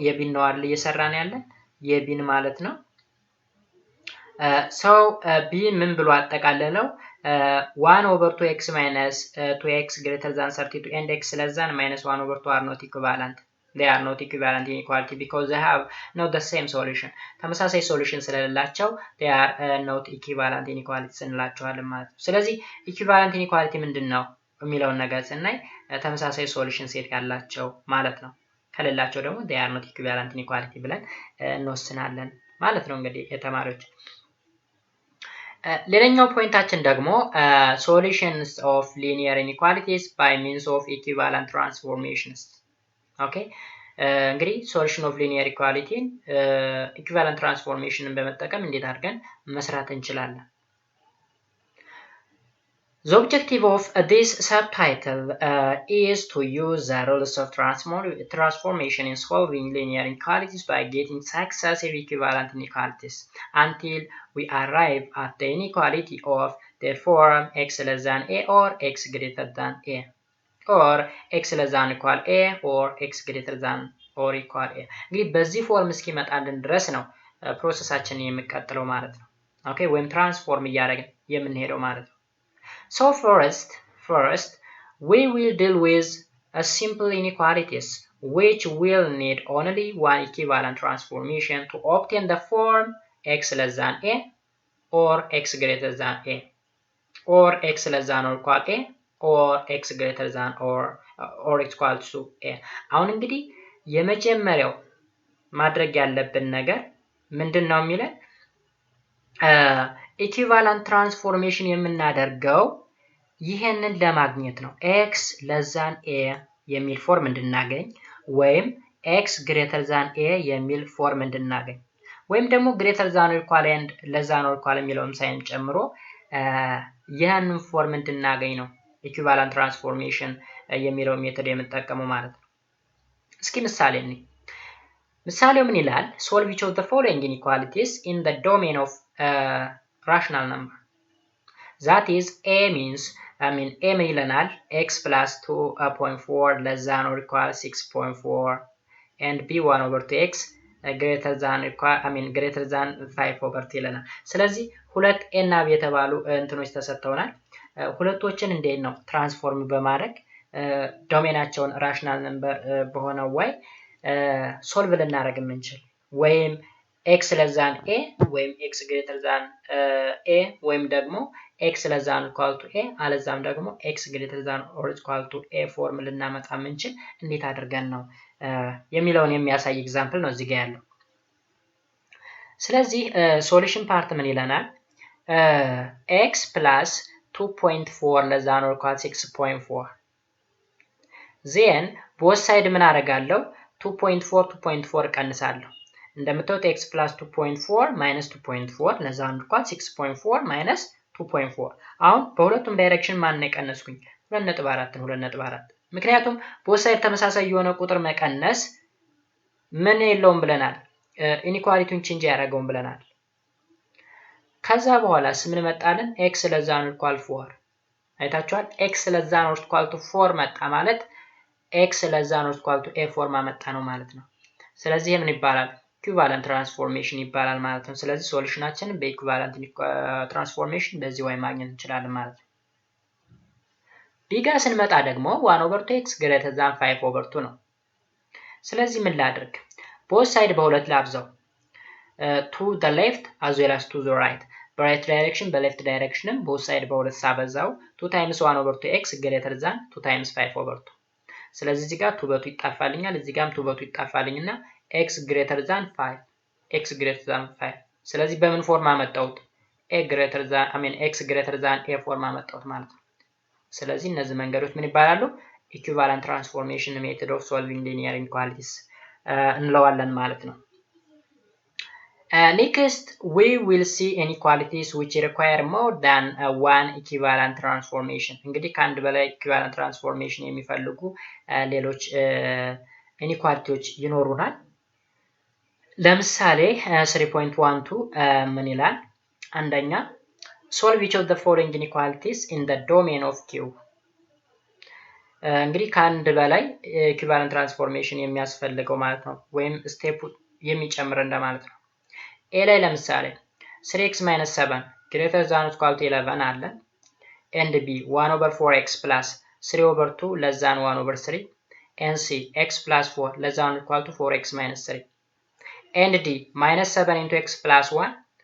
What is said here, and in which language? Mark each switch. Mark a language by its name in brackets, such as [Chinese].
[Amharic] የቢን ነው አይደል እየሰራን ያለን? የቢን ማለት ነው። [English] so b [Amharic] ምን ብሎ አጠቃለለው? [English] 1 over 2x minus 2x greater than 32 and x less than minus 1 over 2 are not equivalent. They are not equivalent inequality because they have not the same solution. [Amharic] ተመሳሳይ ሶሉሽን ስለሌላቸው [English] they are not equivalent inequalities [Amharic] እንላቸዋለን ማለት ነው። ስለዚህ equivalent inequality ምንድነው የሚለውን ነገር ስናይ ተመሳሳይ ሶሉሽን ሴት ያላቸው ማለት ነው። ከሌላቸው ደግሞ [English] they are not equivalent inequality [Amharic] ብለን እንወስናለን ማለት ነው። እንግዲህ የተማሪዎች ሌላኛው ፖይንታችን ደግሞ [English] solutions of linear inequalities by means of equivalent transformations. [Amharic] ኦኬ እንግዲህ [English] solution of linear equality equivalent transformationን [Amharic] በመጠቀም እንዴት አድርገን መስራት እንችላለን? [English] The objective of this subtitle is to use the rules of transformation in solving linear inequalities by getting successive equivalent inequalities until we arrive at the inequality of the form x less than a or x greater than a, or x less than equal a or x greater than or equal a. [Amharic] እንግዲህ በዚህ ፎርም እስኪመጣልን ድረስ ነው ፕሮሰሳችንን የሚቀጥለው ማለት ነው። ኦኬ ወይም ትራንስፎርም እያደረግን የምንሄደው ማለት ነው። [English] So first we will deal with a simple inequalities which will need only one equivalent transformation to obtain the form x less than a or x greater than a, or x less than or equal a, or x greater than or equal to a. [Amharic] አሁን እንግዲህ የመጀመሪያው ማድረግ ያለብን ነገር ምንድነው የሚለን ኢኩቫለንት ትራንስፎርሜሽን የምናደርገው ይሄንን ለማግኘት ነው። [English] x less than a [Amharic] የሚል ፎርም እንድናገኝ ወይም [English] x greater than a [Amharic] የሚል ፎርም እንድናገኝ ወይም ደግሞ [English] greater than or equal and less than or equal [Amharic] የሚለውን ሳይን ጨምሮ ያንን ፎርም እንድናገኝ ነው ኢኩቫለንት ትራንስፎርሜሽን የሚለው ሜተድ የምንጠቀመው ማለት ነው። እስኪ ምሳሌ እንይ። ምሳሌው ምን ይላል? [English] solve each of the following inequalities in the domain of rational number. That is a means a [Amharic] ምን ይለናል? [English] x plus 2.4 less than or equal 6.4 and b 1 over 2x greater than equal greater than 5 over 2 [Amharic] ይለናል። ስለዚህ ሁለት a እና b የተባሉ እንትኖች ተሰጥተውናል። ሁለቶችን እንዴት ነው ትራንስፎርም በማድረግ ዶሜናቸውን ራሽናል ነምበር በሆነው ወይ ሶልቭ ልናደርግ የምንችል ወይም [English] x less than a [Amharic] ወይም [English] x greater than a [Amharic] ወይም ደግሞ [English] x less than equal to a [Amharic] አለዛም ደግሞ [English] x greater than or equal to a [Amharic] ፎርም ልናመጣ የምንችል እንዴት አድርገን ነው የሚለውን የሚያሳይ ኤግዛምፕል ነው እዚህ ጋር ያለው። ስለዚህ ሶሉሽን ፓርት ምን ይለናል? [English] x plus 2.4 less than or equal 6.4 then both side [Amharic] ምን አደርጋለሁ? 2.4 ቀንሳለሁ። እንደምታዩት [English] x plus 2.4 minus 2.4 less than or equal 6.4 minus 2.4 [Amharic] አሁን በሁለቱም ዳይሬክሽን ማን የቀነስኩኝ 2.4 ምክንያቱም [English] both side [Amharic] ተመሳሳይ የሆነ ቁጥር መቀነስ ምን የለውም ብለናል ኢኒኳሊቲውን ቼንጅ ያደርገውን ብለናል። ከዛ በኋላስ ምን መጣልን? [English] x less than or equal 4 [Amharic] አይታችኋል። [English] x less than or equal to 4 [Amharic] መጣ ማለት [English] x less than or equal to a [Amharic] ፎርም አመጣ ነው ማለት ነው። ስለዚህ ምን ይባላል? ኢኩቫለንት ትራንስፎርሜሽን ይባላል ማለት ነው። ስለዚህ ሶሉሽናችንን በኢኩቫለንት ትራንስፎርሜሽን በዚህ ወይ ማግኘት እንችላለን ማለት ነው። ቢጋ ስንመጣ ደግሞ [English] 1 over 2x greater than 5 over 2 [Amharic] ነው። ስለዚህ ምን ላድርግ? [English] both side [Amharic] በሁለት ላብዛው [English] to the left as well as to the right [Amharic] በራይት ዳይሬክሽን በሌፍት ዳይሬክሽንም [English] both side [Amharic] በሁለት ሳበዛው [English] 2 times 1 over 2x greater than 2 times 5 over 2 [Amharic] ስለዚህ እዚህ ጋር 2 በቱ ይጣፋልኛል እዚህ ጋርም 2 በቱ ይጣፋልኝና [English] x greater than 5 [Amharic] ስለዚህ በምን ፎርም አመጣሁት? [English] x greater than a [Amharic] ፎርም አመጣሁት ማለት ነው። ስለዚህ እነዚህ መንገዶች ምን ይባላሉ? ኢኩቫለንት ትራንስፎርሜሽን ሜተድ ኦፍ ሶልቪንግ ሊኒየር ኢንኢኳሊቲስ እንለዋለን ማለት ነው። [English] Next we will see inequalities which require more than one equivalent transformation [Amharic] እንግዲህ ከአንድ በላይ equivalent transformation የሚፈልጉ ሌሎች ኢኒኳሊቲዎች ይኖሩናል። ለምሳሌ 3.12 ምን ይላል? አንደኛ [English] solve each of the following inequalities in the domain of Q [Amharic] እንግዲህ ከአንድ በላይ equivalent transformation የሚያስፈልገው ማለት ነው ወይም ስቴፕ የሚጨምር እንደማለት ነው። [English] a [Amharic] ላይ ለምሳሌ [English] 3x - 7 greater than or equal to 11 [Amharic] አለ [English] and b 1 over 4x plus 3 over 2 less than 1 over 3 and c x plus 4 less than or equal to 4x minus 3 and d minus 7 into x plus 1